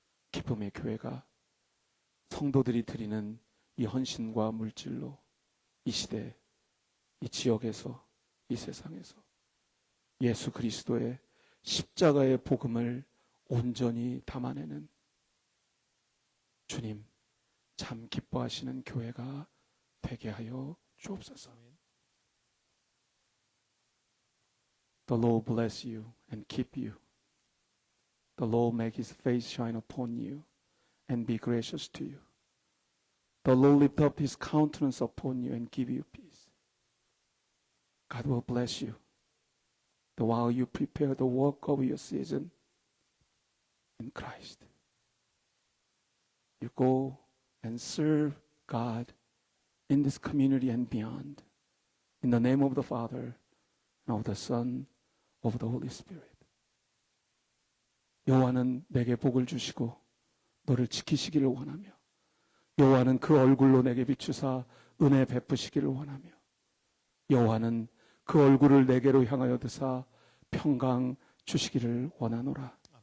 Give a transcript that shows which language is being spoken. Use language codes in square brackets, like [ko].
[ko] 기쁨의 교회가 성도들이 드리는 이 헌신과 물질로 이 시대, 이 지역에서, 이 세상에서 예수 그리스도의 십자가의 복음을 온전히 담아내는 주님 참 기뻐하시는 교회가 되게 하여 주옵소서. [en] The Lord bless you and keep you. The Lord make his face shine upon you and be gracious to you. The Lord lift up his countenance upon you and give you peace. God will bless you while you prepare the work of your season in Christ. You go and serve God in this community and beyond. In the name of the Father, and of the Son, of the Holy Spirit. [ko] 여호와는 내게 복을 주시고 너를 지키시기를 원하며 여호와는 그 얼굴로 내게 비추사 은혜 베푸시기를 원하며 여호와는 그 얼굴을 내게로 향하여 드사 평강 주시기를 원하노라.